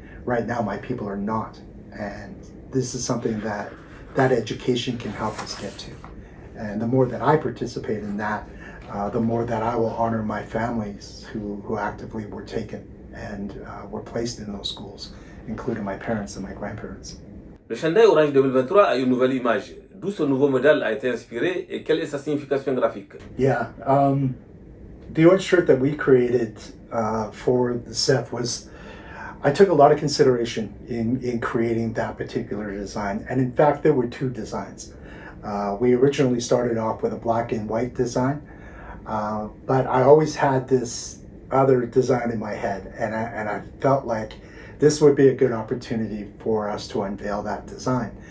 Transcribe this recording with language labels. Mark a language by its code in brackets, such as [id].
[en] Right now, my people are not, and this is something that education can help us get to. And the more that I participate in that, the more that I will honor my families who actively were taken and were placed in those schools, including my parents and my grandparents. [fr] Le chandail orange 2023 a une nouvelle image. D'où ce nouveau modèle a été inspiré et quelle est sa signification graphique? [en] Yeah, the orange shirt that we created for the CEF was, I took a lot of consideration in creating that particular design. And in fact, there were two designs. We originally started off with a black and white design, but I always had this other design in my head, and I felt like this would be a good opportunity for us to unveil that design.